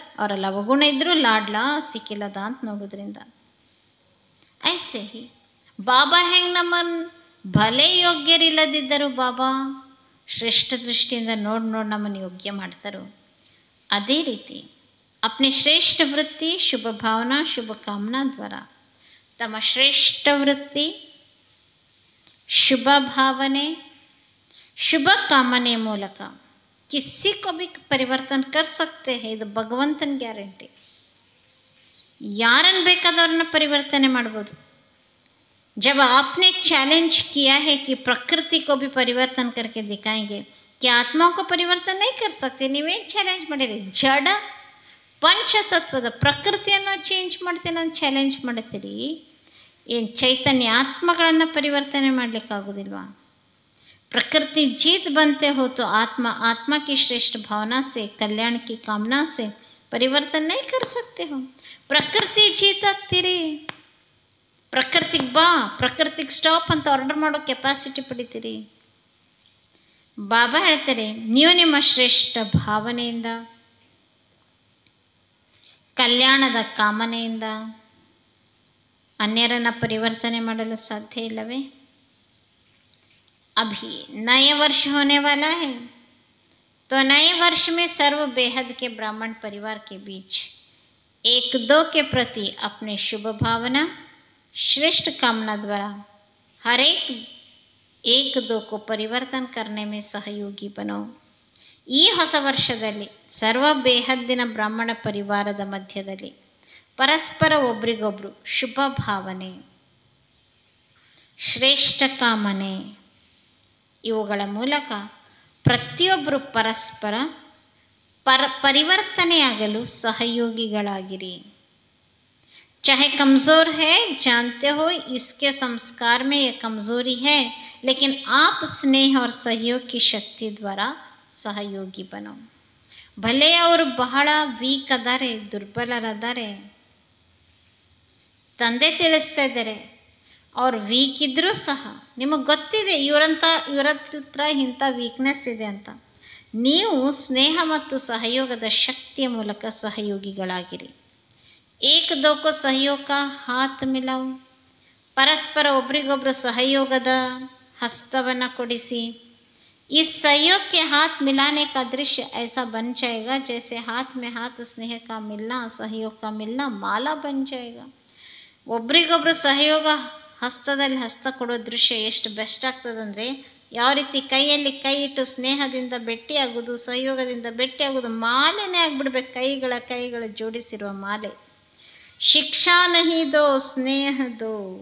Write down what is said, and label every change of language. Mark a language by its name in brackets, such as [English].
[Kannada] ಅವರೆಲ್ಲ ಅವಗುಣ ಇದ್ದರೂ ಲಾಡ್ಲಾ ಸಿಕ್ಕಿಲ್ಲದ ಅಂತ ನೋಡೋದ್ರಿಂದ. [Hindi] ಐಸೆ ಹಿ ಬಾಬಾ [Kannada] ಹೆಂಗೆ ನಮ್ಮನ್ನು ಭಲೆ ಯೋಗ್ಯರಿಲ್ಲದಿದ್ದರು ಬಾಬಾ ಶ್ರೇಷ್ಠ ದೃಷ್ಟಿಯಿಂದ ನೋಡಿ ನಮ್ಮನ್ನು ಯೋಗ್ಯ ಮಾಡ್ತಾರೋ, ಅದೇ ರೀತಿ अपने ಶ್ರೇಷ್ಠ ವೃತ್ತಿ ಶುಭ ಭಾವನಾ ಶುಭ ಕಾಮನಾ ದ್ವಾರ ತಮ್ಮ ಶ್ರೇಷ್ಠ ವೃತ್ತಿ ಶುಭ ಭಾವನೆ ಶುಭ ಕಾಮನೆ ಮೂಲಕ [Hindi] किसी को भी परिवर्तन कर सकते हैं. [Kannada] ಇದು ಭಗವಂತನ ಗ್ಯಾರಂಟಿ. ಯಾರನ್ನು ಬೇಕಾದವ್ರನ್ನ ಪರಿವರ್ತನೆ ಮಾಡ್ಬೋದು. [Hindi] जब आपने चैलेंज किया है कि प्रकृति को भी परिवर्तन करके दिखाएंगे, क्या आत्माओं को परिवर्तन नहीं कर सकते? [Kannada] ನೀವೇನು ಚಾಲೆಂಜ್ ಮಾಡಿರಿ? ಜಡ ಪಂಚತತ್ವದ ಪ್ರಕೃತಿಯನ್ನು ಚೇಂಜ್ ಮಾಡ್ತೀನಿ ಅಂತ ಚಾಲೆಂಜ್ ಮಾಡ್ತೀರಿ. ಏನು ಚೈತನ್ಯ ಆತ್ಮಗಳನ್ನು ಪರಿವರ್ತನೆ ಮಾಡಲಿಕ್ಕಾಗೋದಿಲ್ವಾ? [Hindi] प्रकृति जीत बनते हो तो आत्मा आत्मा की श्रेष्ठ भावना से कल्याण की कामना से परिवर्तन नहीं कर सकते हो. [Kannada] प्रकृति जीत ಆಗ್ತೀರಿ. ಪ್ರಕೃತಿಗೆ ಬಾ, ಪ್ರಕೃತಿಗೆ ಸ್ಟಾಪ್ ಅಂತ ಆರ್ಡರ್ ಮಾಡೋ ಕೆಪಾಸಿಟಿ ಪಡಿತೀರಿ. ಬಾಬಾ ಹೇಳ್ತಾರೆ, ನೀವು ನಿಮ್ಮ ಶ್ರೇಷ್ಠ ಭಾವನೆಯಿಂದ ಕಲ್ಯಾಣದ ಕಾಮನೆಯಿಂದ ಅನ್ಯರನ್ನು ಪರಿವರ್ತನೆ ಮಾಡಲು ಸಾಧ್ಯ ಇಲ್ಲವೇ? [Hindi] अभी नए वर्ष होने वाला है, तो नए वर्ष में सर्व बेहद के ब्राह्मण परिवार के बीच एक दो के प्रति अपने शुभ भावना श्रेष्ठ कामना द्वारा हर एक दो को परिवर्तन करने में सहयोगी बनो. [Kannada] ಈ ಹೊಸ ವರ್ಷದಲ್ಲಿ ಸರ್ವ ಬೇಹದ್ದಿನ ಬ್ರಾಹ್ಮಣ ಪರಿವಾರದ ಮಧ್ಯದಲ್ಲಿ ಪರಸ್ಪರ ಒಬ್ರಿಗೊಬ್ರು ಶುಭ ಭಾವನೆ ಶ್ರೇಷ್ಠ ಕಾಮನೆ ಇವುಗಳ ಮೂಲಕ ಪ್ರತಿಯೊಬ್ಬರು ಪರಸ್ಪರ ಪರಿವರ್ತನೆಯಾಗಲು ಸಹಯೋಗಿಗಳಾಗಿರಿ. [Hindi] चाहे कमज़ोर है, जानते हो इसके संस्कार में ये कमज़ोरी है, लेकिन आप स्नेह और सहयोग की शक्ति द्वारा सहयोगी बनो. [Kannada] भले ಅವರು ಬಹಳ ವೀಕ್ ಅದಾರೆ, ದುರ್ಬಲರದಾರೆ, ತಂದೆ ತಿಳಿಸ್ತಾ ಇದ್ದಾರೆ, ಅವ್ರು ವೀಕ್ ಇದ್ದರೂ ಸಹ ನಿಮಗೆ ಗೊತ್ತಿದೆ ಇವರ ಹತ್ರ ಇಂಥ ವೀಕ್ನೆಸ್ ಇದೆ ಅಂತ. ನೀವು ಸ್ನೇಹ ಮತ್ತು ಸಹಯೋಗದ ಶಕ್ತಿಯ ಮೂಲಕ ಸಹಯೋಗಿಗಳಾಗಿರಿ. [Hindi] ಏಕ ದೋಕೋ ಸಹಯೋಗ ಹಾತ್ ಮಿಲಾವು, [Kannada] ಪರಸ್ಪರ ಒಬ್ರಿಗೊಬ್ರು ಸಹಯೋಗದ ಹಸ್ತವನ್ನು ಕೊಡಿಸಿ. [Hindi] इस सहयोग के हाथ मिलाने का दृश्य ऐसा बन जाएगा जैसे हाथ में हाथ स्नेह का मिलना सहयोग का मिलना माला बन जाएगा. [Kannada] ಒಬ್ರಿಗೊಬ್ರು ಸಹಯೋಗ ಹಸ್ತದಲ್ಲಿ ಹಸ್ತ ಕೊಡೋ ದೃಶ್ಯ ಎಷ್ಟು ಬೆಸ್ಟ್ ಆಗ್ತದಂದರೆ, ಯಾವ ರೀತಿ ಕೈಯಲ್ಲಿ ಕೈ ಇಟ್ಟು ಸ್ನೇಹದಿಂದ ಭೇಟಿಯಾಗೋದು, ಸಹಯೋಗದಿಂದ ಭೇಟಿಯಾಗೋದು, ಮಾಲೆನೇ ಆಗಿಬಿಡ್ಬೇಕು. ಕೈಗಳ ಜೋಡಿಸಿರುವ ಮಾಲೆ. [Hindi] ಶಿಕ್ಷಾ ನಹಿ ದೋ ಸ್ನೇಹ ದೋ.